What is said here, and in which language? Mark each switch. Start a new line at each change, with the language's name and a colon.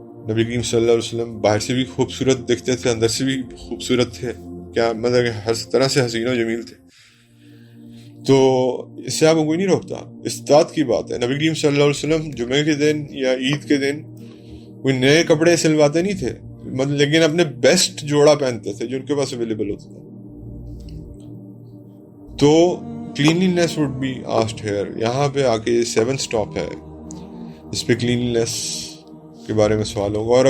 Urdu: نبی کریم صلی اللہ علیہ وسلم باہر سے بھی خوبصورت دکھتے تھے، اندر سے بھی خوبصورت تھے، کیا مطلب کہ ہر طرح سے حسین و جمیل تھے. تو اس سے آپ کو کوئی نہیں روکتا، استطاعت کی بات ہے. نبی کریم صلی اللہ علیہ وسلم جمعے کے دن یا عید کے دن کوئی نئے کپڑے سلواتے نہیں تھے، لیکن اپنے بیسٹ جوڑا پہنتے تھے جو ان کے پاس اویلیبل ہوتا تھا.
English: تو cleanliness would be asked here.
Urdu: یہاں پہ آ کے 7th سٹاپ ہے، اس پہ کلینلینس کے بارے میں سوال ہوگا.